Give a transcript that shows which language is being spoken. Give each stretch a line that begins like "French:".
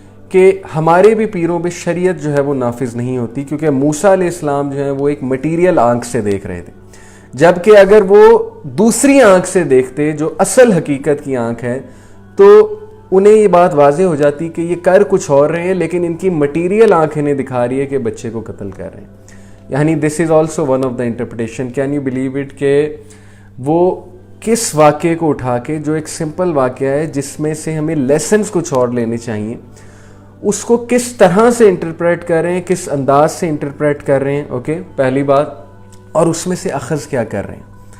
Urdu: کہ ہمارے بھی پیروں پہ شریعت جو ہے وہ نافذ نہیں ہوتی، کیونکہ موسیٰ علیہ السلام جو ہے وہ ایک مٹیریل آنکھ سے دیکھ رہے تھے، جبکہ اگر وہ دوسری آنکھ سے دیکھتے جو اصل حقیقت کی آنکھ ہے تو انہیں یہ بات واضح ہو جاتی کہ یہ کر کچھ اور رہے ہیں، لیکن ان کی مٹیریل آنکھ انہیں دکھا رہی ہے کہ بچے کو قتل کر رہے ہیں.
English: یعنی this is also one of the interpretation. Can you believe it
Urdu: کہ وہ کس واقعے کو اٹھا کے، جو ایک سمپل واقعہ ہے جس میں سے ہمیں لیسنز کچھ اور لینے چاہیے، اس کو کس طرح سے انٹرپریٹ کر رہے ہیں، کس انداز سے انٹرپریٹ کر رہے ہیں. اوکے، پہلی بات، اور اس میں سے اخذ کیا کر رہے ہیں.